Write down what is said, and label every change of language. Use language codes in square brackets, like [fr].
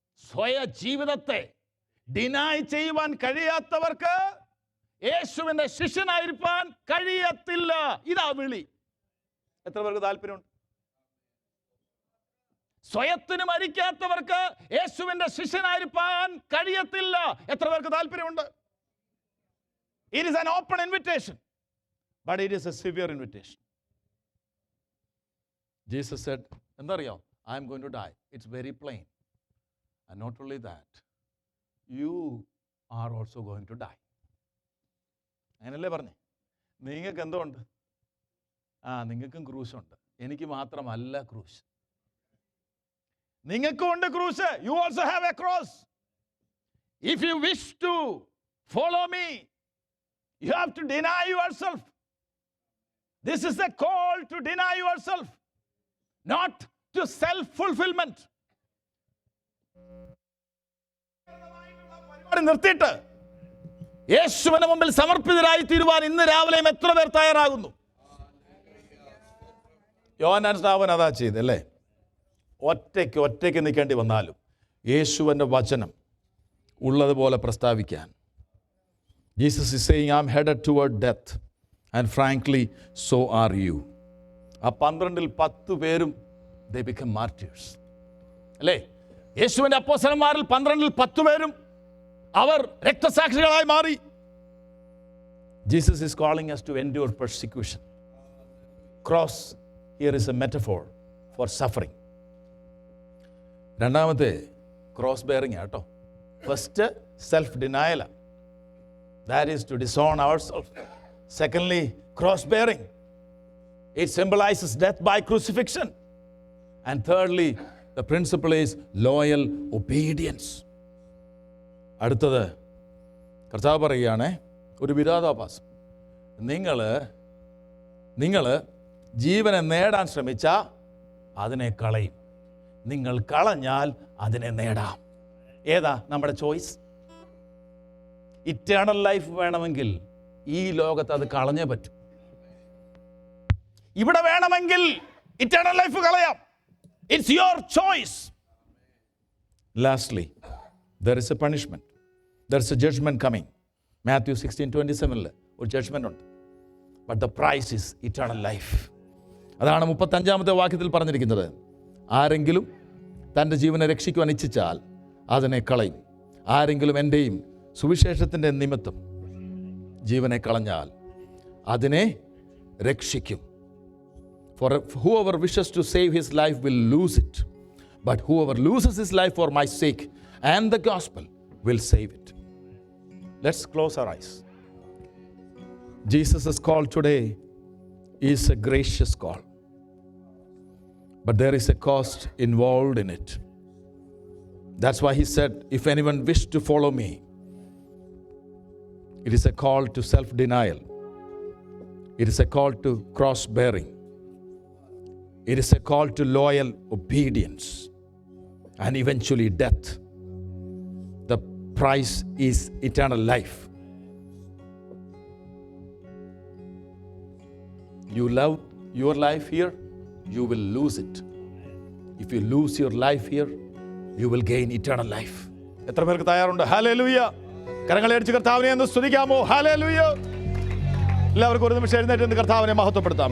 [ml] സ്വയ ജീവിതത്തെ ഡിനായ് ചെയ്യുവാൻ കഴിയാത്തവർക്ക് യേശുവിൻ്റെ ശിഷ്യനായിരിക്കാൻ കഴിയത്തില്ല. ഇതാ വിളി. എത്ര പേർക്ക് താല്പര്യമുണ്ട്? സ്വയത്തിന് മരിക്കാത്തവർക്ക് യേശുവിൻ്റെ ശിഷ്യനായിരിക്കാൻ കഴിയത്തില്ല. എത്ര പേർക്ക് താല്പര്യമുണ്ട്? [en] It is an open invitation, but it is a severe invitation. Jesus said, [ml] എന്താ അറിയോ? [en] I am going to die. It's very plain. And not only that, you are also going to die. [ml] അങ്ങനല്ലേ പറഞ്ഞേ? നിങ്ങൾക്ക് എന്തോ ഉണ്ട്? നിങ്ങൾക്കും ക്രൂശുണ്ട്. എനിക്ക് മാത്രമല്ല ക്രൂശ്. നിങ്ങൾക്കും ഉണ്ട് ക്രൂശ്. [en] You also have a cross. If you wish to follow me, you have to deny yourself. This is a call to deny yourself, not to self-fulfillment. [ml] നിർത്തിയിട്ട് യേശുവിന് മുമ്പിൽ സമർപ്പിതരായി തീരുവാൻ ഇന്ന് രാവിലെയും എത്ര പേർ തയ്യാറാകുന്നു? യോഹന്നാൻ സ്നാപകൻ അതാ ചെയ്തല്ലേ. ഒറ്റയ്ക്ക് നിൽക്കേണ്ടി വന്നാലും യേശുവിൻ്റെ വചനം ഉള്ളതുപോലെ പ്രസ്താവിക്കാൻ. [en] Jesus is saying, I'm headed toward death, and frankly, so are you. [ml] ആ 12-ൽ 10 പേരും [en] they become martyrs. [ml] അല്ലേ? യേശുവിൻ്റെ അപ്പോസ്തലന്മാരിൽ 12-ൽ 10 പേരും അവർ രക്തസാക്ഷികളായി മാറി. [en] Jesus is calling us to endure persecution. Cross here is a metaphor for suffering. [ml] രണ്ടാമത്തെ ക്രോസ് ബെയറിംഗ് ആട്ടോ. First self denial. [en] That is to disown ourselves. Secondly, cross bearing. It symbolizes death by crucifixion. And thirdly, the principle is loyal obedience. [ml] അടുത്തത് കർത്താവ് പറയുകയാണ്, ഒരു വിരോധാഭാസം. നിങ്ങൾ ജീവനെ നേടാൻ ശ്രമിച്ചാൽ അതിനെ കളയും. നിങ്ങൾ കളഞ്ഞാൽ അതിനെ നേടാം. ഏതാ നമ്മുടെ ചോയ്സ്? ഇറ്റേണൽ ലൈഫ് വേണമെങ്കിൽ ഈ ലോകത്ത് അത് കളഞ്ഞേ പറ്റും. ഇവിടെ വേണമെങ്കിൽ ഇറ്റേണൽ ലൈഫ് കളയാം. [en] It's your choice. Lastly, there is a punishment. There is a judgment coming. [ml] Matthew 16:27 ഒരു ജഡ്ജ്മെന്റ് ഉണ്ട്. [en] But the price is eternal life. [ml] അതാണ് 35-ാമത്തെ വാക്യത്തിൽ പറഞ്ഞിരിക്കുന്നത്. ആരെങ്കിലും തൻ്റെ ജീവനെ രക്ഷിക്കുവാൻ ഇച്ഛിച്ചാൽ അതിനെ കളയും. ആരെങ്കിലും എൻ്റെയും സുവിശേഷത്തിൻ്റെ നിമിത്തം ജീവനെ കളഞ്ഞാൽ അതിനെ രക്ഷിക്കും. [en] For whoever wishes to save his life will lose it. But whoever loses his life for my sake and the gospel will save it. Let's close our eyes. Jesus' call today is a gracious call. But there is a cost involved in it. That's why he said, if anyone wishes to follow me, it is a call to self-denial. It is a call to cross-bearing. It is a call to loyal obedience and eventually death. The price is eternal life. You love your life here, you will lose it. If you lose your life here, you will gain eternal life. [ml] എത്ര പേർക്ക് തയ്യാറുണ്ട്? Hallelujah. കരങ്ങളെ അടിച്ച് കർത്താവിനെ ഒന്ന് സ്തുതിക്കാമോ? Hallelujah. എല്ലാവർക്കും ഒരു നിമിഷം എഴുന്നേറ്റ് കർത്താവിനെ മഹത്വപ്പെടുത്താം.